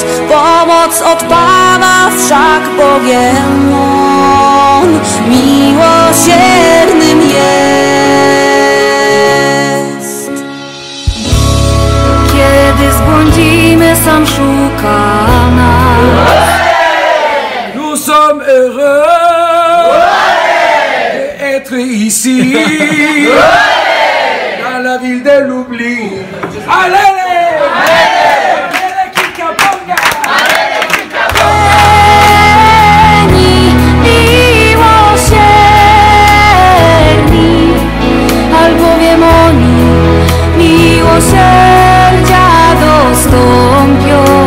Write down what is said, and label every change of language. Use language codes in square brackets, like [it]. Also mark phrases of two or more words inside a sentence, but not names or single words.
[pl] Pomoc od Pana, wszak Bogiem On miłosiernym jest. Kiedy zbłądzimy, sam szuka nas. [fr] Nous sommes heureux d'être ici, dans la ville de l'oubli. Allez! [pl] Albowiem oni miłosierdzia dostąpią.